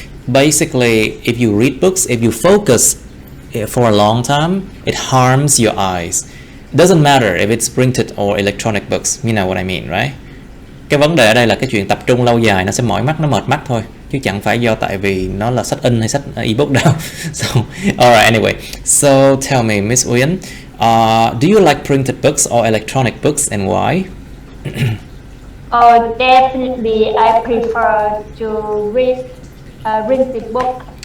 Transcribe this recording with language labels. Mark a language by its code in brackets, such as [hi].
[en] Basically, if you read books, if you focus for a long time, it harms your eyes. It doesn't matter if it's printed or electronic books. You know what I mean, right? [vi] Cái vấn đề ở đây là cái chuyện tập trung lâu dài nó sẽ mỏi mắt, nó mệt mắt thôi, chứ chẳng phải do tại vì nó là sách in hay sách ebook đâu. [en] So, alright, anyway. So, tell me, Miss Uyên, do you like printed books or electronic books and why? Definitely I prefer to read printed book.